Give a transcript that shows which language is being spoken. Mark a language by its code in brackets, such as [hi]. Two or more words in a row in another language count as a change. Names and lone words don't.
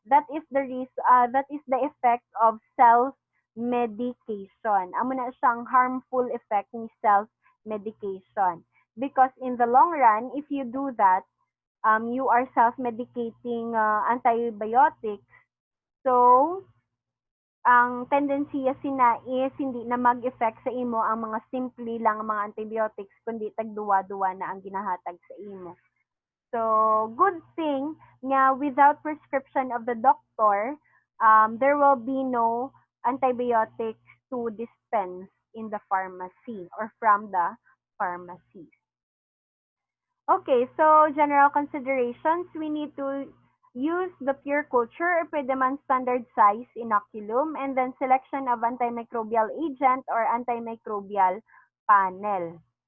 [en] That is the effect of self-medication. [hil] Amo na siyang [en] harmful effect [hil] ni self-medication. [en] Because in the long run, if you do that, you are self-medicating antibiotics. [hil] So, ang tendency sina is hindi na mag-effect sa imo ang mga simple lang mga antibiotics kundi tagduwa-duwa na ang ginahatag sa imo. [en] So, good thing nga without prescription of the doctor, there will be no antibiotics to dispense in the pharmacy or from the pharmacy. Okay, so general considerations, we need to use the pure culture or [hil] pwede man [en] standard size inoculum, and then selection of antimicrobial agent or antimicrobial panel.